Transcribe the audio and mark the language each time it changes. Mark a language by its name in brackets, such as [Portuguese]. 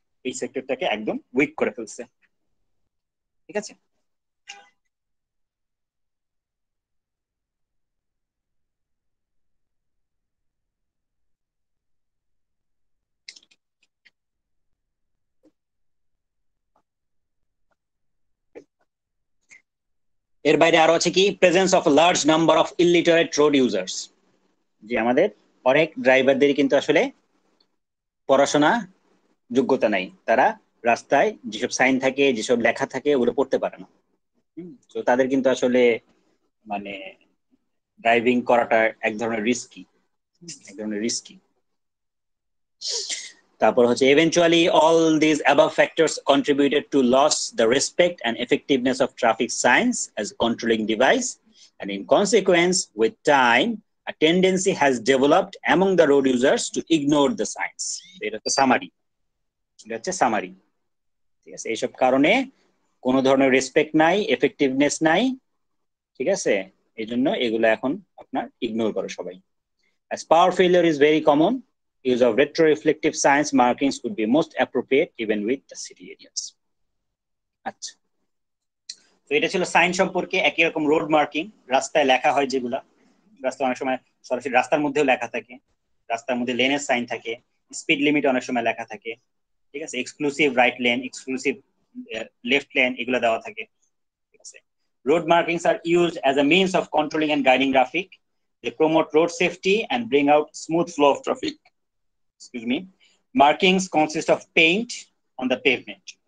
[Bangla] এই সেক্টরটাকে একদম উইক করে ফেলছে। ঠিক আছে, এর বাইরে আরো আছে কি, presence of large number of illiterate road users, যে আমাদের অনেক ড্রাইভারদের কিন্তু আসলে পড়াশোনা যোগ্যতা নাই, তারা রাস্তায় যেসব সাইন থাকে যেসব লেখা থাকে ওগুলো পড়তে পারে না। তো তাদের কিন্তু আসলে মানে ড্রাইভিং করাটা এক ধরনের রিস্কি। [English] তারপর হচ্ছে eventually all these above factors contributed to loss the respect and effectiveness of traffic signs as a controlling device, and in consequence with time a tendency has developed among the road users to ignore the signs. [Bangla] এটা হচ্ছে summary. ঠিক আছে, এইসব কারণে কোনো ধরনের respect নাই, effectiveness নাই। ঠিক আছে, এই জন্য এগুলো এখন আপনার ইগনোর করে সবাই। [English] As power failure is very common, use of retroreflective signs markings would be most appropriate even with the city areas. [Bangla] আচ্ছা, তো এটা ছিল সাইন সম্পর্কে। একই রকম রোড মার্কিং, রাস্তায় লেখা হয় যেগুলা, রাস্তায় অনেক সময় সরাসরি রাস্তার মধ্যেও লেখা থাকে, রাস্তার মধ্যে লেনের সাইন থাকে, স্পিড লিমিট অনেক সময় লেখা থাকে। ঠিক আছে, exclusive right lane, exclusive left lane, এগুলো দেওয়া থাকে। [English] ঠিক আছে, road markings are used as a means of controlling and guiding traffic. They promote road safety and bring out smooth flow of traffic. Excuse me. Markings consist of paint on the pavement.